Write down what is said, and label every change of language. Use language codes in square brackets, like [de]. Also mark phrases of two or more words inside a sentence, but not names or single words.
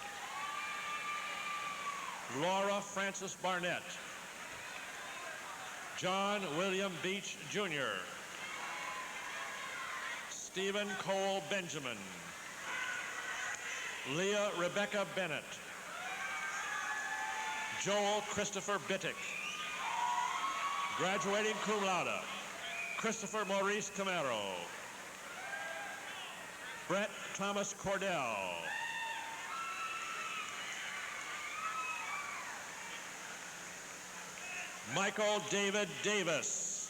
[en] Laura Francis Barnett. John William Beach Jr. Stephen Cole Benjamin. Leah Rebecca Bennett. Joel Christopher Bittick. Graduating [la] cum laude, [en] Christopher Maurice Camaro. Brett Thomas Cordell. Michael David Davis.